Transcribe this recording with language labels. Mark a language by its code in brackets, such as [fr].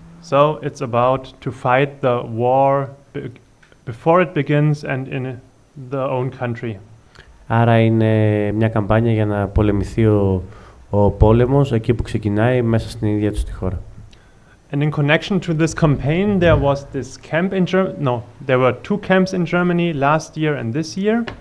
[en] So it's about to fight the war before it begins and in the own country. [el] Άρα είναι μια καμπάνια για να πολεμηθεί ο πόλεμος εκεί που ξεκινάει μέσα στην ίδια τους τη χώρα. [en] And in connection to this campaign, there was this camp in Germany. No, there were two camps in Germany last year and this year.